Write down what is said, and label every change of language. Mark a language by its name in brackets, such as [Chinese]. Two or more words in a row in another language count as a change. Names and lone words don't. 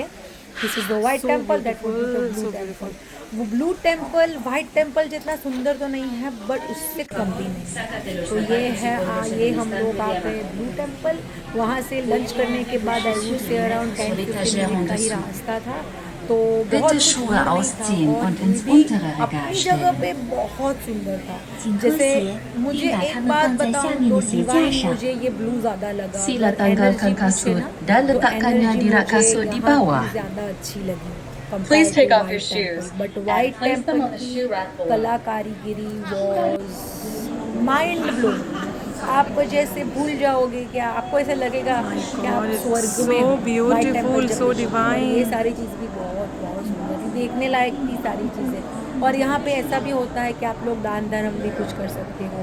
[English] This is the White Temple, that would be the Blue Temple. [Hindi] वो ब्लू टेम्पल वाइट टेम्पल जितना सुंदर तो नहीं है, बट उससे कम भी नहीं. तो ये है ये हम लोग आ गए ब्लू टेम्पल. वहाँ से लंच करने के बाद से अराउंड 10-15 मिनट का ही रास्ता था. तो [German] Bitte Schuhe ausziehen und ins untere Regal [Hindi] जगह पे [German] stellen. [Hindi] बहुत सुंदर था. [Chinese] 请 [Hindi] जैसे [Chinese] 脱鞋， [Hindi] मुझे [Chinese] 并把 [Hindi] एक [Chinese] 它们 [Hindi] बात [Chinese] 放在下 [Hindi] बताऊं [Chinese] 面 [Hindi] तो [Chinese] 的鞋架 [Hindi] डिवाइन [Chinese] 上。 [Hindi] मुझे ये ब्लू ज़्यादा लगा. [Malay] Sila [Hindi] अगर [Malay] tanggalkan [Hindi] एनर्जी पूछे [Malay] kasut [Hindi] ना, [Malay] dan [Hindi] तो [Malay] letakkannya [Hindi] एनर्जी [Malay] di rak [Hindi] मुझे [Malay] kasut di [Hindi] यहाँ [Malay] bawah. [Hindi] की ज़्यादा अच्छी लगी. [English] Please take off your shoes [Hindi] बट [English] and [Hindi] वाइट [English] place them on the [Hindi] टेम्पल [English] shoe rack below. कला कारीगिरी was mind blowing. [Hindi] आप जैसे भूल जाओगे कि आपको ऐसा लगेगा कि आप स्वर्ग में हो. White Temple जब so भी- divine. ये सारी चीज़ भी बहुत सुंदर थी, देखने लायक थी सारी चीज़ें. और यहाँ पे ऐसा भी होता है कि आप लोग दान धर्म भी कुछ कर सकते हो.